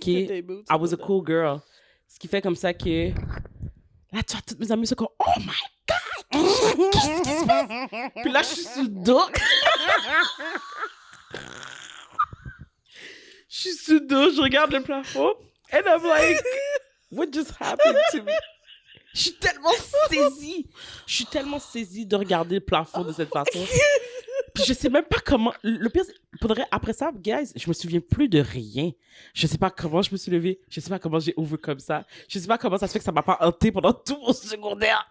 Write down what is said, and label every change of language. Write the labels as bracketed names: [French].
[French] T'étais aimée. [English] I was a cool girl. [French] Ce qui fait comme ça que. Là, tu vois, toutes mes amies sont comme, [English] oh my God! [French] Qu'est-ce qui se passe? Puis là, je suis sous le dos. Je suis sous le dos, je regarde le plafond. [English] And I'm like, what just happened to me? [French] Je suis tellement saisie. Je suis tellement saisie de regarder le plafond de cette façon. Puis je sais même pas comment. Le pire, faudrait après ça, guys, je me souviens plus de rien. Je sais pas comment je me suis levée. Je sais pas comment j'ai overcome ça. Je sais pas comment ça se fait que ça m'a pas hanté pendant tout mon secondaire.